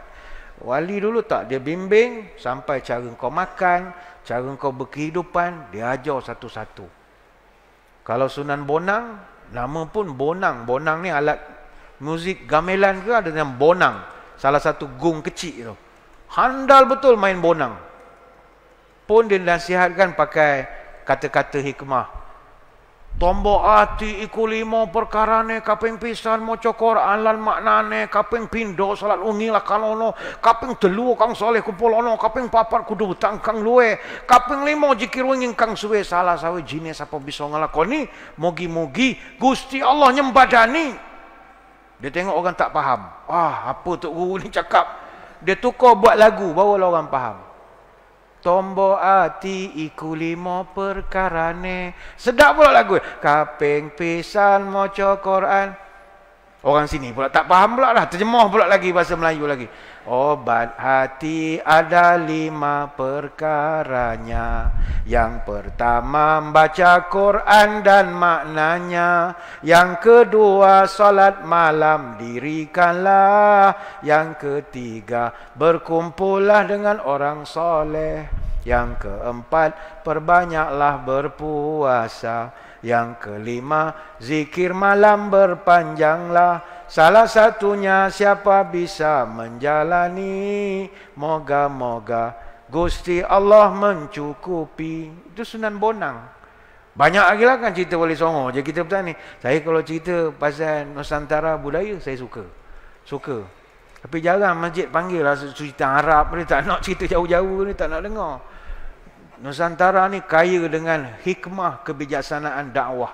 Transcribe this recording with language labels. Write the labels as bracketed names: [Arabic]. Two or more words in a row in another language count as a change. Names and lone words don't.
[Malay] Wali dulu tak, dia bimbing sampai cara kau makan, cara kau berkehidupan, dia ajar satu-satu. Kalau Sunan Bonang, nama pun Bonang. Bonang ni alat muzik gamelan ke ada yang Bonang. Salah satu gong kecil tu. Handal betul main Bonang. Pun dia nasihatkan pakai kata-kata hikmah. [Javanese] Tombok hati iku 5 perkarane, kaping pisan maca Quran lan maknane, kaping pindho salat wengi lah kalono, kaping 3 kang saleh kumpulono, kaping 4 kudu utang kang luwe, kaping 5 zikir wengi kang suwe, salah sawijine sapa bisa nglakoni, mugi-mugi Gusti Allah nyembadani. [Malay] Dia tengok orang tak faham. Apa tok guru ni cakap? Dia tukar buat lagu barulah orang faham. [Javanese] Tombok hati iku 5 perkarane. [Malay] Sedap pula lagu. [Javanese] Kaping pisan maca Quran. [Malay] Orang sini pula tak faham pula dah. Terjemah pula lagi bahasa Melayu lagi. Obat hati ada 5 perkaranya. Yang pertama baca Quran dan maknanya. Yang kedua salat malam dirikanlah. Yang ketiga berkumpullah dengan orang soleh. Yang keempat perbanyaklah berpuasa. Yang kelima zikir malam berpanjanglah. Salah satunya siapa bisa menjalani, moga-moga Gusti Allah mencukupi. Itu Sunan Bonang. Banyak lagi lah kan cerita Wali Songo. Jadi kita bertanya ni, saya kalau cerita pasal Nusantara budaya, saya suka. Tapi jarang masjid panggil lah cerita Arab. Dia tak nak cerita jauh-jauh ni, tak nak dengar. Nusantara ni kaya dengan hikmah kebijaksanaan dakwah.